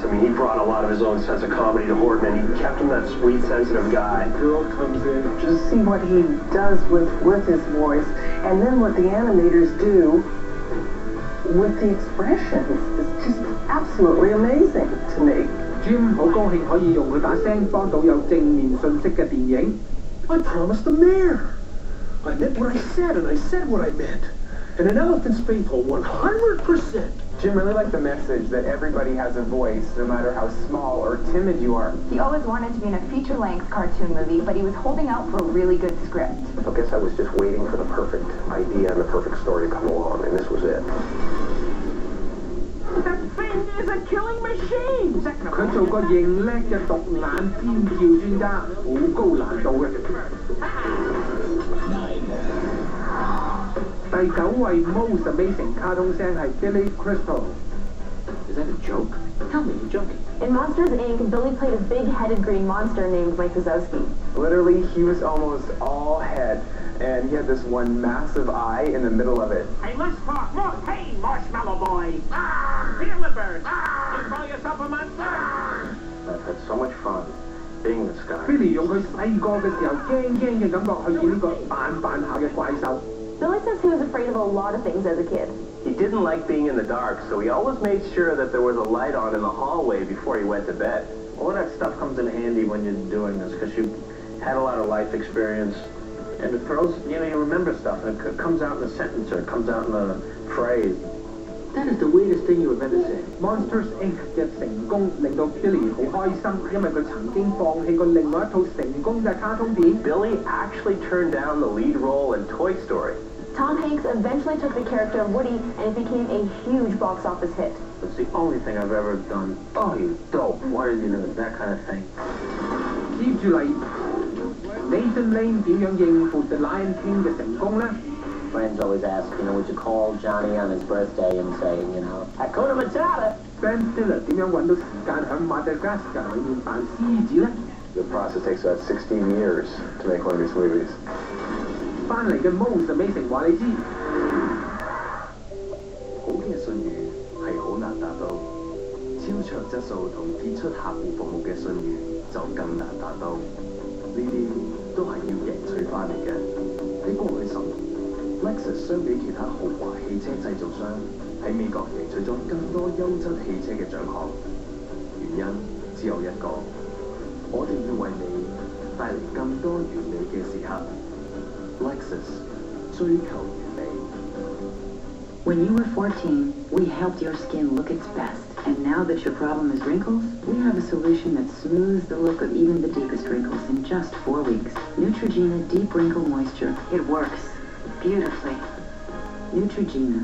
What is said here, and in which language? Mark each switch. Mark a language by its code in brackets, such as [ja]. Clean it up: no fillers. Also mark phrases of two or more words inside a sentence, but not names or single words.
[en] I mean, he brought a lot of his own sense of comedy to Horton, and he kept him that sweet, sensitive guy. The girl comes in. Just see what he does with his voice, and then what the animators do with the expressions. It's just absolutely amazing to me. [yue] Jim 好高興可以用佢把聲幫到有正面信息嘅電影。 [en] I promised the mayor. I meant what I said, and I said what I meant. And an elephant's faithful 100%. Jim really liked the message that everybody has a voice, no matter how small or timid you are. He always wanted to be in a feature-length cartoon movie, but he was holding out for a really good script. I guess I was just waiting for the perfect idea and the perfect story to come along, and this was it. That thing is a killing machine！ [yue] 佢做個認叻嘅獨眼尖叫專家，好高難度嘅。第9位 [en] Most Amazing [yue] 卡通聲係 Billy Crystal。 [en] Is that a joke? Tell me you're joking. In Monsters, Inc., Billy played a big-headed green monster named Mike Wazowski. Literally, he was almost all head, and he had this one massive eye in the middle of it. Hey, let's talk more. Hey, Marshmallow Boy. Feel the bird. You call yourself a monster? I've had so much fun being this guy. [yue] Billy 用佢細個嘅時候驚嘅感覺去演呢個扮下嘅怪獸。 [en] Billy says he was afraid of a lot of things as a kid. He didn't like being in the dark, so he always made sure that there was a light on in the hallway before he went to bed. All that stuff comes in handy when you're doing this, because you had a lot of life experience, and it throws, you remember stuff, and it comes out in a sentence, or it comes out in a phrase. That is the weirdest thing you have ever said. [yue] Monsters Inc. 嘅成功令到 Billy 好開心，因為佢曾經放棄過另外一套成功嘅卡通片。 [en] Billy actually turned down the lead role in Toy Story. Tom Hanks eventually took the character of Woody, and it became a huge box office hit. It's the only thing I've ever done. Oh, you dope. Why did you do it? That kind of thing. [yue] 接住嚟 Nathan Lane 點樣應付 The Lion King 嘅成功呢？ [en] Friends always ask, would you call Johnny on his birthday and say, Hakuna Matata? [yue] Ben Stiller 點樣揾到時間喺 Madagascar 裏面扮獅子呢？ [en] The process takes about 16 years to make one of these movies. [yue] 翻嚟嘅 [en] Most Amazing [yue] 話你知，好嘅信譽係好難達到，超卓質素同傑出客戶服務嘅信譽就更難達到。呢啲都係要贏取翻嚟嘅。喺過去10年 ，Lexus 相比其他豪華汽車製造商喺美國贏取咗更多優質汽車嘅獎項。原因只有一個，我哋要為你帶嚟更多完美嘅時刻。Lexus 追求完美。 [en] When you were 14, we helped your skin look its best. And now that your problem is wrinkles, we have a solution that smooths the look of even the deepest wrinkles in just 4 weeks. Neutrogena Deep Wrinkle Moisture. It works beautifully. Neutrogena.